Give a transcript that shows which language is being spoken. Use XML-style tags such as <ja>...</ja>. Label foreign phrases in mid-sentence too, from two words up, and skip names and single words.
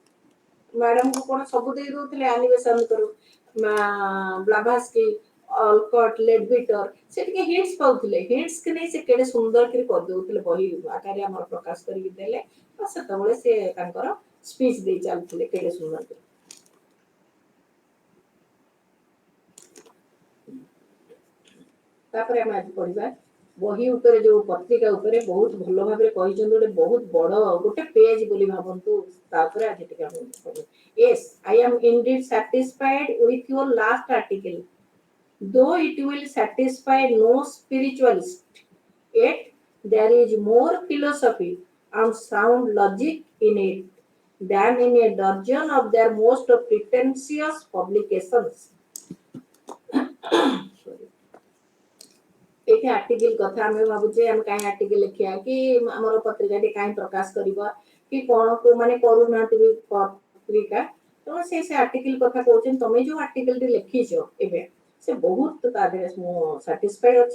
<or>ମ୍ୟାଡମକୁ କଣ ସବୁ ଦେଇ ଦଉଥିଲେ ଆନିବେସନ କରୁ ବ୍ଲାଭାସ୍କି ଅଲକଟ ଲେଡବିଟର ସେ ଟିକେ ହିଣ୍ଟସ ପାଉଥିଲେ, ହିଣ୍ଟସ କି ନେଇ ସେ କେଡେ ସୁନ୍ଦର କରି କରିଦଉଥିଲେ, ବହି ଆକାରରେ ଆମର ପ୍ରକାଶ କରିକି ଦେଲେ ସେତେବେଳେ ସେ ତାଙ୍କର ସ୍ପିଚ ଦେଇ ଚାଲୁଥିଲେ କେଡେ ସୁନ୍ଦର କରି। ତାପରେ ଆମେ ଆଜି ପଢିବା ବହି ଉପରେ ଯୋଉ ପତ୍ରିକା ଉପରେ ବହୁତ ଭଲ ଭାବରେ କହିଛନ୍ତି, ଗୋଟେ ବହୁତ ବଡ ଗୋଟେ ପେଜ ବୋଲି ଭାବନ୍ତୁ, ତାପରେ ଆଜି ଟିକେ ଆମେ ପଢିବା।</or> <en>Yes, I am indeed satisfied with your last article, though it will satisfy no spiritualist, yet there is more philosophy and sound logic in it than in a dozen of their most pretentious publications.</en> <or>ଏଇଠି ଆର୍ଟିକଲ କଥା ଆମେ ଭାବୁଛେ ଆମେ କାହିଁ ଆର୍ଟିକଲ ଲେଖିବା କି ଆମର ପତ୍ରିକାଟି କାହିଁ ପ୍ରକାଶ କରିବା କି କଣ କୋଉମାନେ କରୁନାହାନ୍ତି ବି ପତ୍ରିକା, ତେଣୁ ସେ ଆର୍ଟିକଲ କଥା କହୁଛନ୍ତି ତମେ ଯୋଉ ଆର୍ଟିକଲଟି ଲେଖିଛ ଏବେ ସେ ବହୁତ ତା ଦେହରେ ମୁଁ ସାଟିସ୍ଫାଇଡ ଅଛି।</or>